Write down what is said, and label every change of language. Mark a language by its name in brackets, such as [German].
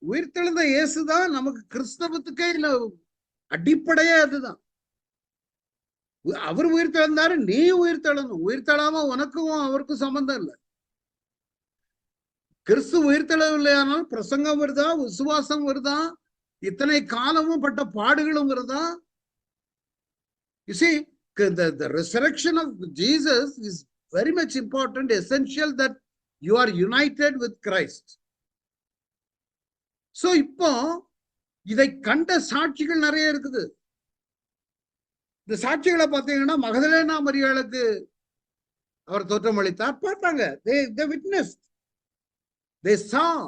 [Tamil] உயிர்த்தெழுந்த இயேசுதான் நமக்கு கிறிஸ்தவத்துக்கே இல்ல அடிப்படையே. அதுதான். அவர் உயிர்த்தெழுந்தாரு, நீ உயிர்த்தெழணும். உயிர்த்தெழாம உனக்கும் அவருக்கும் சம்பந்தம் இல்லை. கிறிஸ்து உயிர்த்தெழவில்லையானால் பிரசங்கம் வருதா, விசுவாசம் வருதா, இத்தனை காலமும் பட்ட பாடுகளும் வருதா? [English] You see, the resurrection of Jesus is very much important, essential that you are united with Christ. [Tamil] So இப்போ இதை கண்ட சாட்சிகள் நிறைய இருக்குது. இந்த சாட்சிகளை பார்த்தீங்கன்னா, மகதலேனா மரியாளுக்கு அவர் தோற்றமளித்தார், பார்த்தாங்க. [English] they witnessed, they saw.